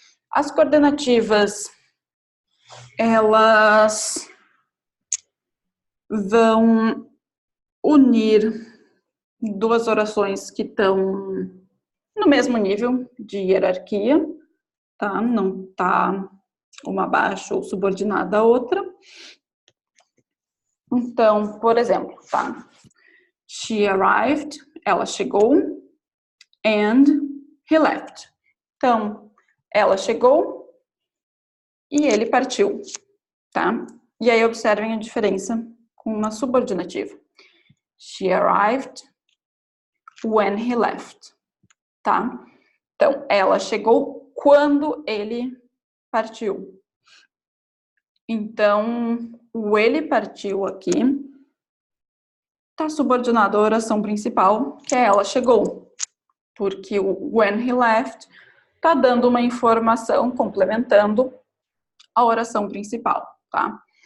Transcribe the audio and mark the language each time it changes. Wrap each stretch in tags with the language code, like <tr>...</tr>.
<pt>As coordenativas, elas vão unir duas orações que estão no mesmo nível de hierarquia, tá? Não tá uma abaixo ou subordinada à outra. Então, por exemplo, tá?</pt> <en>She arrived,</en> <pt>ela chegou,</pt> <en>and he left.</en> <pt>Então, ela chegou e ele partiu, tá? E aí observem a diferença com uma subordinativa.</pt> <en>She arrived when he left, tá?</en> <pt>Então, ela chegou quando ele partiu. Então, o ele partiu aqui está subordinado à oração principal, que é ela chegou. Porque o</pt> <en>when he left</en> <pt>está dando uma informação, complementando a oração principal, tá?</pt>